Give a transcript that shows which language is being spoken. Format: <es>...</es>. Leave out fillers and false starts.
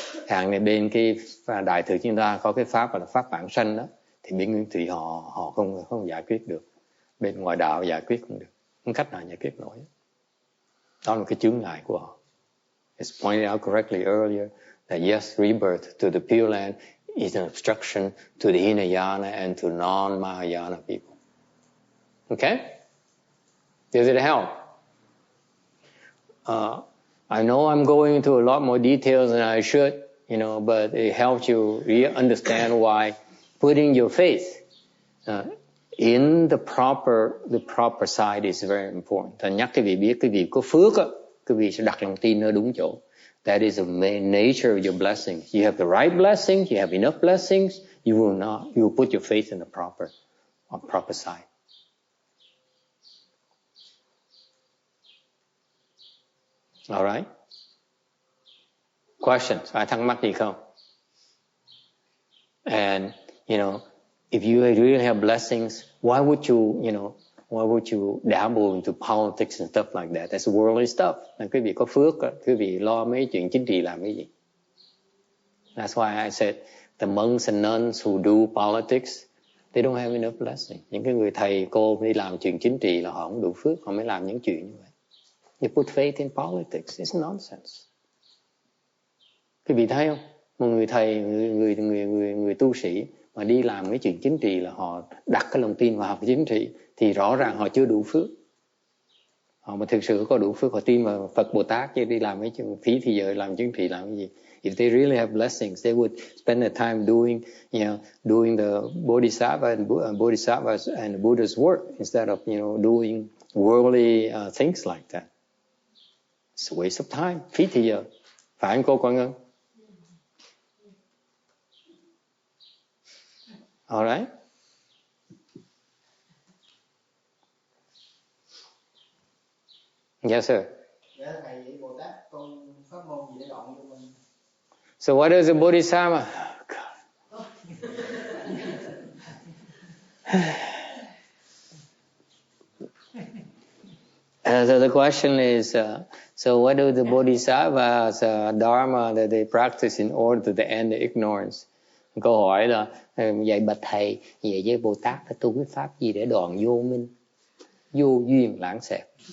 <vi>Hàng này bên cái đại thừa chúng ta có cái pháp là pháp vãng sanh đó, thì bên nguyên thủy họ không giải quyết được. Bên ngoại đạo giải quyết không được, không cách nào giải quyết nổi. Đó là cái chướng ngại của họ.</vi> <en>It's pointed out correctly earlier that yes, rebirth to the Pure Land is an obstruction to the Hinayana and to non-Mahayana people. Okay? Does it help? I know I'm going into a lot more details than I should, but it helps you really understand why putting your faith in the proper side is very important.</en> <vi>Ta nhắc cái vị biết cái vị có phước á, cái vị sẽ đặt lòng tin ở đúng chỗ.</vi> <en>That is the main nature of your blessings. You have the right blessings, you have enough blessings, you will put your faith in the proper side. All right? Questions?</en> <vi>Ai thắc mắc gì không?</vi> <en>And, if you really have blessings, why would you dabble into politics and stuff like that? That's worldly stuff.</en> <vi>Quý vị có phước, quý vị lo mấy chuyện chính trị làm cái gì?</vi> <en>That's why I said the monks and nuns who do politics, they don't have enough blessing.</en> <vi>Những cái người thầy cô đi làm chuyện chính trị là họ không đủ phước, họ mới làm những chuyện như vậy.</vi> <en>You put faith in politics, it's nonsense.</en> <vi>Quý vị thấy không? Một người thầy, người tu sĩ mà đi làm cái chuyện chính trị là họ đặt cái lòng tin vào học chính trị, thì rõ ràng họ chưa đủ phước. Họ mà thực sự có đủ phước, họ tin vào Phật Bồ Tát chứ đi làm cái chuyện phí thì giờ làm chính trị làm cái gì?</vi> <en>If they really have blessings, they would spend their time doing the bodhisattvas and Buddha's work instead of doing worldly things like that. It's a waste of time,</en> <vi>phí thì giờ. Phải không cô Quang Ngân?</vi> <en>All right? Yes, sir.</en> <vi>Dạ thầy, vậy Bồ Tát con pháp môn gì để đoạn cho mình?</vi> <en>So what is a bodhisattva? So the question is, so what do the bodhisattvas dharma that they practice in order to end the ignorance?</en> <vi>Câu hỏi là vậy bạch thầy, vậy với Bồ Tát phải tu cái pháp gì để đoạn vô minh, vô duyên lãng xẹp?</vi>